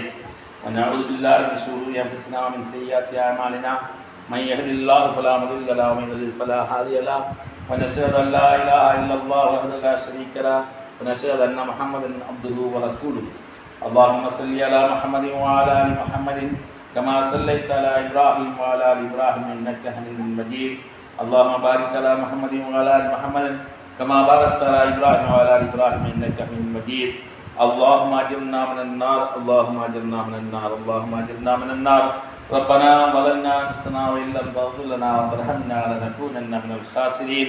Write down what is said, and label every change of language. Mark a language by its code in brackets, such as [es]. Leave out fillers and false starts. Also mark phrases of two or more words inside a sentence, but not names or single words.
[ar] ونعوذ بالله من شرور أنفسنا ومن سيئات أعمالنا من يهده الله فلا مضل له ومن يضلل فلا هادي له ونشهد أن لا إله إلا الله وحده لا شريك له ونشهد أن محمدا عبده ورسوله. اللهم صل على محمد وعلى آل محمد كما صليت على إبراهيم وعلى آل إبراهيم إنك حميد مجيد. اللهم بارك على محمد وعلى ال محمد كما باركت على ابراهيم وعلى ال ابراهيم انك حميد مجيد. اللهم اجرنا من النار، اللهم اجرنا من النار، اللهم اجرنا من النار. ربنا ظلمنا انفسنا وان لم تغفر لنا وترحمنا لنكونن من الخاسرين.